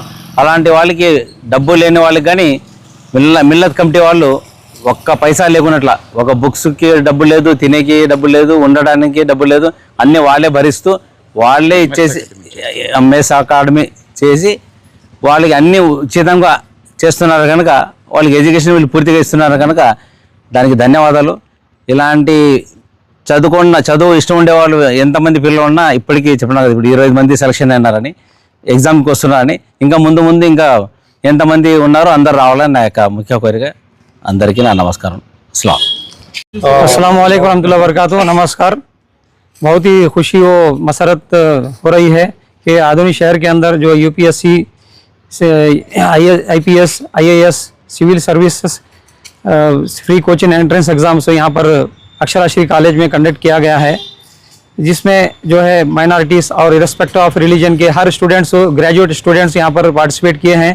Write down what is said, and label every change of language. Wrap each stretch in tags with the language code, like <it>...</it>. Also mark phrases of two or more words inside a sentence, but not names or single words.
<te>అలాంటి వాళ్ళకి డబ్బు లేని వాళ్ళకి కానీ మిల్లత్ కమిటీ వాళ్ళు ఒక్క పైసా లేకున్నట్ల, ఒక బుక్స్కి డబ్బు లేదు, తినేకి డబ్బు లేదు, ఉండడానికి డబ్బు లేదు, అన్నీ వాళ్ళే భరిస్తూ వాళ్ళే ఇచ్చేసి ఎంఎస్ అకాడమీ చేసి వాళ్ళకి అన్నీ ఉచితంగా చేస్తున్నారు కనుక, వాళ్ళకి ఎడ్యుకేషన్ వీళ్ళు పూర్తిగా ఇస్తున్నారు కనుక దానికి ధన్యవాదాలు. ఇలాంటి చదువు ఇష్టం ఉండేవాళ్ళు ఎంతమంది పిల్లలు ఉన్నా ఇప్పటికీ చెప్పినా కదా, ఇప్పుడు 20 మంది సెలక్షన్ అయినారని, ఎగ్జామ్కి వస్తున్నారని, ఇంకా ముందు ఇంకా ఎంతమంది ఉన్నారో అందరు రావాలని నా యొక్క ముఖ్య కోరిక. అందరికీ నా నమస్కారం.</te> <ar>السلام عليكم ورحمة الله وبركاته.</ar> <hi>नमस्कार. बहुत ही खुशी व मसरत हो रही है कि आधुनिक शहर के अंदर जो यूपीएससी से</hi> <en>IPS IAS civil services free coaching entrance exams</en> <hi>यहाँ पर अक्षराश्री कॉलेज में कंडक्ट किया गया है, जिसमें जो है माइनॉरिटीज़ और</hi> <en>respect of religion</en> <hi>के हर स्टूडेंट्स,</hi> <en>graduate students</en> <hi>यहाँ पर पार्टिसिपेट किए हैं.</hi>